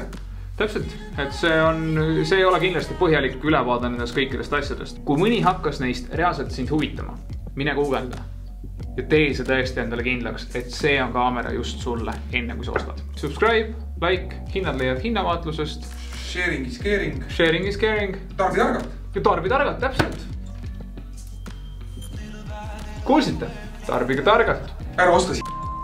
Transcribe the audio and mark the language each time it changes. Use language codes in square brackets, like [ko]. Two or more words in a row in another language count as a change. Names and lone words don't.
[et] Täpselt, et see ei ole kindlasti põhjalik ülevaade nendest kõikidest asjadest. Kui mõni hakkas neist reaalselt sind huvitama, mine guugelda ja tee see tõesti endale kindlaks, et see on kaamera just sulle enne kui sa ostad. [en] Subscribe, like, [et] hinnad leiad hinnavaatlusest. [en] Sharing is caring. Sharing is caring. [et] Tarbi targalt. Ja tarbi targalt, täpselt. Kuulsite? Tarbige targalt. Ära osta